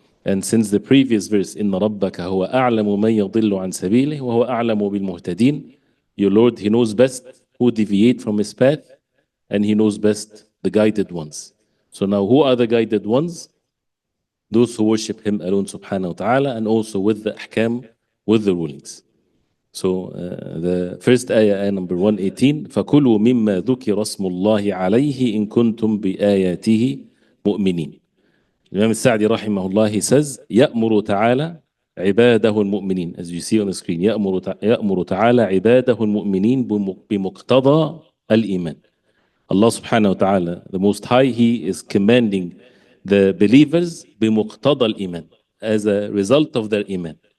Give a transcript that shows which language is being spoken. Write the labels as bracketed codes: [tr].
[en] And since the previous verse, [ar] إِنَّ رَبَّكَ هُوَ أَعْلَمُ مَنْ يَضِلُّ عَنْ سَبِيلِهِ وَهُوَ أَعْلَمُ بِالْمُهْتَدِينَ, [en] your Lord, He knows best who deviate from His path, and He knows best the guided ones. So now who are the guided ones? Those who worship Him alone subhanahu wa ta'ala, and also with the ahkam, with the rulings. So the first ayah number 118, [ar] فَكُلُوا مِمَّا ذُكِرَ اسْمُ اللَّهِ عَلَيْهِ إِن كُنتُم بِآيَاتِهِ مُؤْمِنِينَ. [en] Imam Al-Sa'di rahimahullah, he says, [ar] يَأْمُرُ تعالى عباده المؤمنين, [en] as you see on the screen, [ar] يأمر تعالى عباده المؤمنين بمقتضى الإيمان. [en] Allah subhanahu wa ta'ala, the Most High, He is commanding the believers [ar] بمقتضى الإيمان, [en] as a result of their iman.